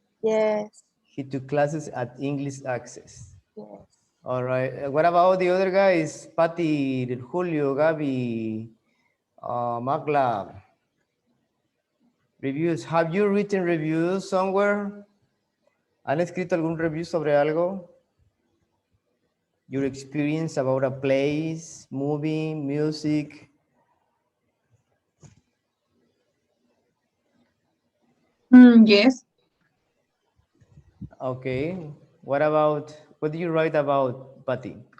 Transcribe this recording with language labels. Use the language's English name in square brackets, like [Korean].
[English] Yes, He took classes at English Access. yes. All right. What about the other guys? Patty, Julio, Gabi, Magla. Reviews. Have you written reviews somewhere? [Spanish] ¿Han escrito algún review sobre algo? [English] Your experience about a place, movie, music. Yes. Okay. What do you write about, Patty?